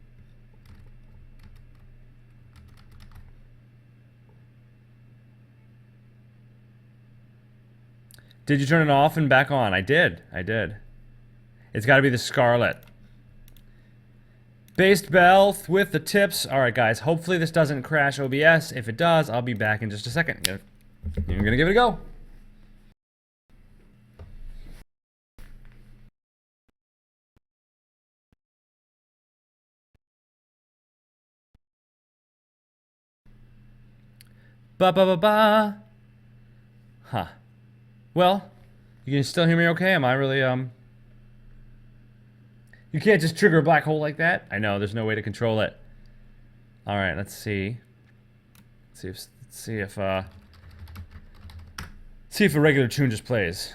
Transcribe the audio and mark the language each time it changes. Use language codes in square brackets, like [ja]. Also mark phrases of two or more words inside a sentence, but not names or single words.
[en] Did you turn it off and back on? I did. I did. It's got to be the Scarlet. Based bell with the tips. All right, guys. Hopefully this doesn't crash OBS. If it does, I'll be back in just a second. You're going to give it a go. Ba-ba-ba-ba. Huh. Well, you can still hear me okay? Am I really, You can't just trigger a black hole like that? I know, there's no way to control it. Alright, let's see. Let's see if a regular tune just plays.